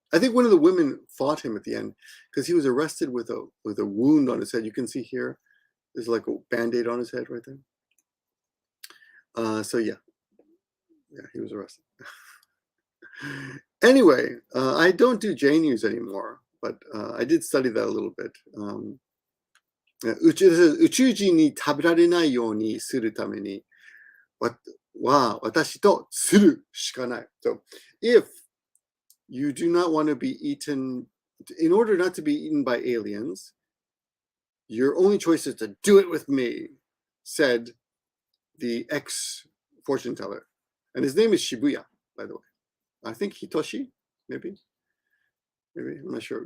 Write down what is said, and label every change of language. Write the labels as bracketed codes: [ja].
[en] I think one of the women fought him at the end because he was arrested with a wound on his head. You can see here, there's like a Band-Aid on his head right there. So yeah, he was arrested. Anyway, I don't do J News anymore, but I did study that a little bit. [ja] 宇宙人に食べられないようにするためには私とするしかない。 [en] So if you do not want to be eaten, in order not to be eaten by aliens, your only choice is to do it with me, said the ex-fortune teller. And his name is Shibuya, by the way. I think Hitoshi, maybe, I'm not sure.